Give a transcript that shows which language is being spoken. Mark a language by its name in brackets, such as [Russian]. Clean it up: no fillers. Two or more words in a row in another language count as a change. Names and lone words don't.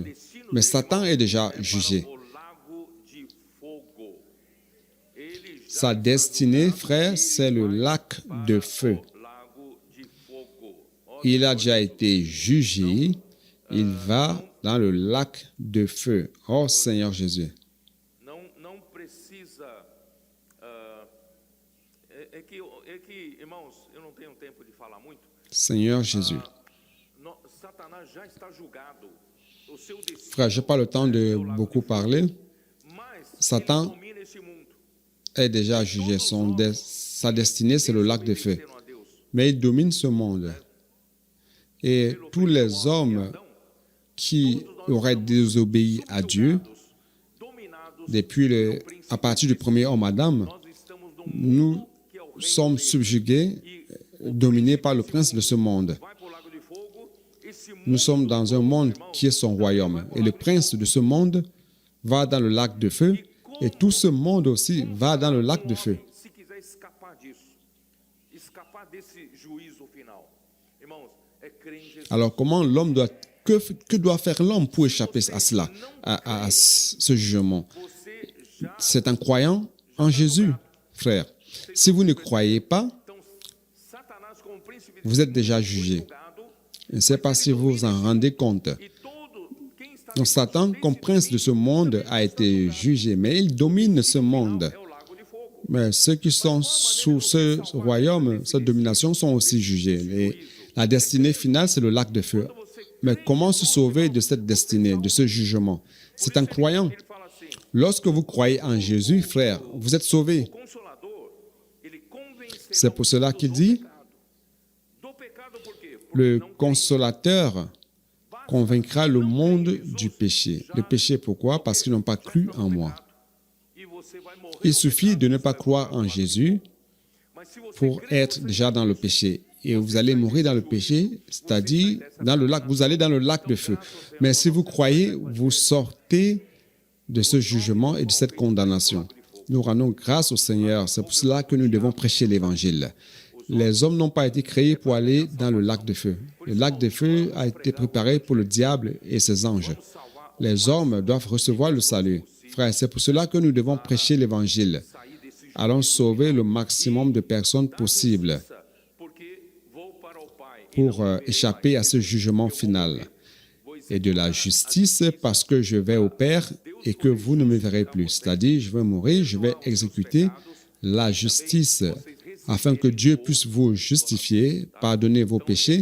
[French] Mais Satan est déjà jugé. [Portuguese] o lago de fogo. Ele já [French] Sa destinée, frère, c'est le lac de feu. [Portuguese] lago de fogo. Olha, [French] Il a déjà été jugé. Il va dans le lac de feu. Oh Seigneur Jésus. [Portuguese] não precisa. É que, irmãos, eu não tenho tempo de falar muito. [French] Seigneur Jésus. [Portuguese] Satanás já está julgado. O seu destino, [French] Frère, je n'ai pas le temps de beaucoup parler. [Portuguese] mas [French] Satan [Portuguese] ele domina esse mundo. [French] est déjà jugé. Sa destinée, c'est le lac de feu. [Portuguese] Obedeceram a Deus. [French] Mais il domine ce monde. Et tous les hommes qui auraient désobéi à Dieu, [Portuguese] Dominados [French] à partir du premier homme Adam, [Portuguese] nós estamos num [French] nous [Portuguese] que é o reino [French] sommes subjugués, dominés par le prince de ce monde. [Portuguese] vai para o lago de fogo. Esse mundo [French] Nous sommes dans un monde qui est son royaume. Et le prince de ce monde va dans le lac de feu. Et tout ce monde aussi va dans le lac de feu. [Portuguese] se quiser escapar disso, escapar desse juízo final. Irmãos, é crer em Jesus. [French] Alors comment l'homme doit... Que doit faire l'homme pour échapper à cela, à ce jugement? [Portuguese] Você já [French] C'est en croyant en Jésus, frère. Si vous ne croyez pas, [Portuguese] então Satanás como príncipe [French] vous êtes déjà jugé. [Portuguese] julgado [French] Je ne sais pas si vous vous en rendez compte. [Portuguese] e todo quem está [French] Donc Satan, comme prince de ce monde, a été jugé, mais il domine ce monde. [Portuguese] é o lago de fogo. [French] Mais ceux qui sont sous ce royaume, cette domination, sont aussi jugés. Et la destinée finale, c'est le lac de feu. Mais comment se sauver de cette destinée, de ce jugement? C'est en croyant. [Portuguese] Ele fala assim: [French] Lorsque vous croyez en Jésus, frère, vous êtes sauvés. [Portuguese] o Consolador, ele convencerá [French] C'est pour cela qu'il dit, [Portuguese] do pecado por quê? Porque [French] le [Portuguese] não [French] consolateur convaincra le monde du péché. Le péché, pourquoi? Parce qu'ils n'ont pas cru en moi. [Portuguese] e você vai morrer. [French] Il suffit de ne pas croire en Jésus [Portuguese] Mas se você [French] pour être déjà dans le péché. Et vous allez mourir dans le péché, c'est-à-dire dans le lac, vous allez dans le lac de feu. Mais si vous croyez, vous sortez de ce jugement et de cette condamnation. Nous rendons grâce au Seigneur. C'est pour cela que nous devons prêcher l'Évangile. Les hommes n'ont pas été créés pour aller dans le lac de feu. Le lac de feu a été préparé pour le diable et ses anges. Les hommes doivent recevoir le salut. Frères, c'est pour cela que nous devons prêcher l'Évangile. [Portuguese] sair desse [French] Allons sauver le maximum de personnes possibles [Portuguese] justiça, porque vou para o Pai e [French] pour échapper à ce jugement final. Et de la justice parce que je vais au Père et que vous ne me verrez plus. C'est-à-dire, je vais mourir, je vais exécuter la justice afin que Dieu puisse vous justifier, pardonner vos péchés